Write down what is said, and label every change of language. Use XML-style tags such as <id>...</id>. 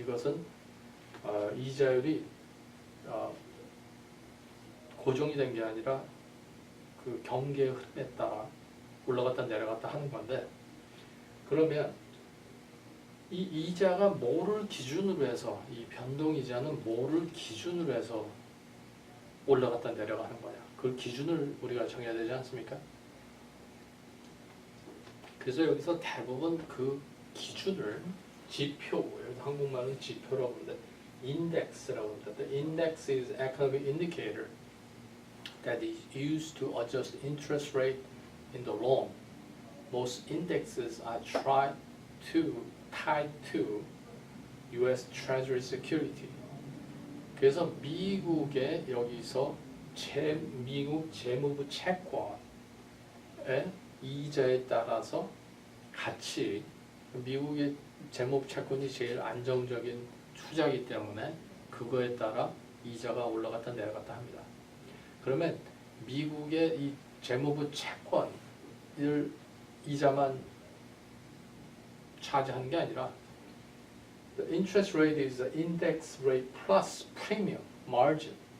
<ko>이것은 이자율이 고정이 된 게 아니라 그 경기의 흐름에 따라 올라갔다 내려갔다 하는 건데 그러면 이 이자가 뭐를 기준으로 해서 이 변동이자는 뭐를 기준으로 해서 올라갔다 내려가는 거냐 그 기준을 우리가 정해야 되지 않습니까? 그래서 여기서 대부분 그 기준을 지표, 한국말은 지표라고 하는데 index라고 합니다.</ko> <en>The index is economic indicator that is used to adjust interest rate in the loan. Most indexes are tied to U.S. Treasury security.</en> <ko>그래서 미국의 여기서 미국 재무부 채권의 이자에 따라서 같이 미국의 재무부 채권이 제일 안정적인 투자이기 때문에 그거에 따라 이자가 올라갔다 내려갔다 합니다. 그러면 미국의 이 재무부 채권을 이자만 차지하는 게 아니라</ko> <en>the interest rate is the index rate plus premium margin.</en>